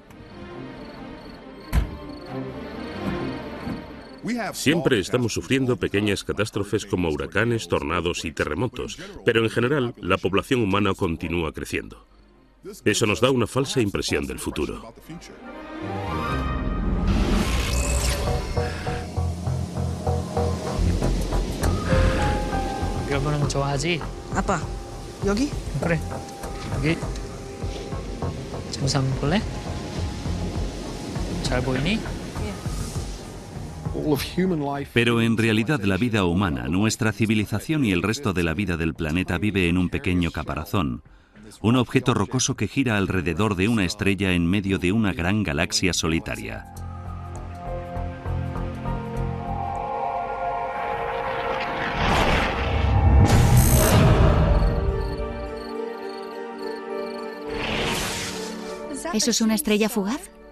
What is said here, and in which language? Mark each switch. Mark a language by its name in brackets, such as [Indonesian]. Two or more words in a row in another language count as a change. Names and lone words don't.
[Spanish] Siempre estamos sufriendo pequeñas catástrofes como huracanes, tornados y terremotos, pero en general la población humana continúa creciendo. Eso nos da una falsa impresión del futuro. [Korean] 이런 거는 좋아하지? 아빠, 여기? 그래, 여기. 잠시 한번 볼래? 잘 보이니? [Spanish] Pero en realidad la vida humana, nuestra civilización y el resto de la vida del planeta vive en un pequeño caparazón, un objeto rocoso que gira alrededor de una estrella en medio de una gran galaxia solitaria. ¿Eso es una estrella fugaz?